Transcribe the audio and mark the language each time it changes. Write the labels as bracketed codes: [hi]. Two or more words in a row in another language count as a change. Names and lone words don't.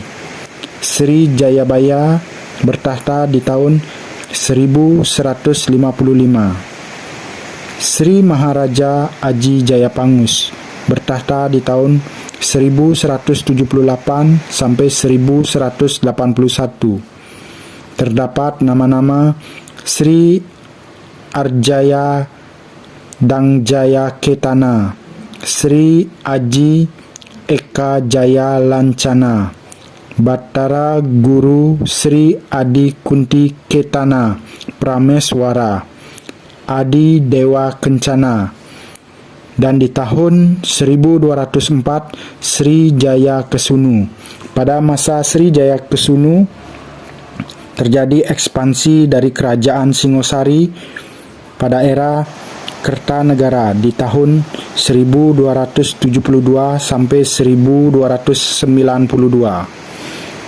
[id] Sri Jayabaya bertahta di tahun 1155. Sri Maharaja Aji Jayapangus bertahta di tahun 1178 sampai 1181. Terdapat nama-nama Sri Arjaya Dangjaya Ketana, Sri Aji Eka Jaya Lancana, Batara Guru Sri Adi Kunti Ketana Prameswara, Adi Dewa Kencana. Dan di tahun 1204 Sri Jaya Kesunu. Pada masa Sri Jaya Kesunu terjadi ekspansi dari kerajaan Singosari pada era Kertanegara di tahun 1272 sampai 1292.